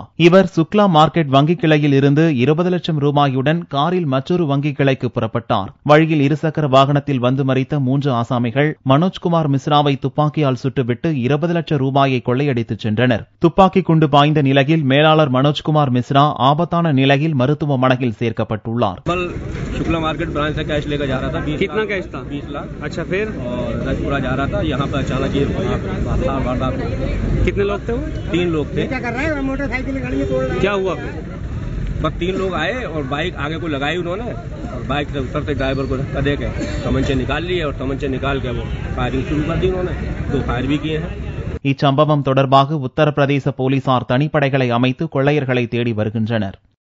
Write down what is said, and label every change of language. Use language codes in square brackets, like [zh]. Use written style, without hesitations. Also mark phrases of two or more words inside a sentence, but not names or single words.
[ta] இவர் சுக்லா மார்க்கெட் வங்கி கிளையில் இருந்து 20 லட்சம் ரூபாயுடன் காரில் மற்றொரு வங்கி கிளைக்கு புறப்பட்டார். வழியில் இருசக்கர வாகனத்தில் வந்து மறித்த 3 ஆசாமிகள் மனோஜ்குமார் மிஸ்ராவை துப்பாக்கியால் சுட்டுவிட்டு 20 லட்சம் ரூபாயை கொள்ளையடித்துச் சென்றனர். துப்பாக்கி குண்டு பாய்ந்த நிலையில் மேலாளர் மனோஜ்குமார் மிஸ்ரா ஆபத்தான நிலையில் மருத்துவமனையில் சேர்க்கப்பட்டுள்ளார். [hi] शुक्ला मार्केट ब्रांच से कैश लेकर जा रहा था। कितना कैश था? 20 लाख। अच्छा, फिर और रजपुरा जा रहा था। यहाँ पर अचानक ये वारदात। कितने लोग थे वो? 3 लोग थे। क्या कर रहा है? मोटरसाइकिल गाड़ी में तोड़ रहा है। क्या हुआ फिर? बस 3 लोग आए और बाइक आगे को लगाई उन्होंने और बाइक से उतरते ड्राइवर को धक्का दे के तमंचे निकाल लिए और तमंचे निकाल के वो फायरिंग शुरू कर दी उन्होंने। 2 फायर भी किए हैं. [ta] இச்சம்பவம் தொடர்பாக உத்தரப்பிரதேச போலீசார் தனிப்படைகளை அமைத்து கொள்ளையர்களை தேடி வருகின்றனர்.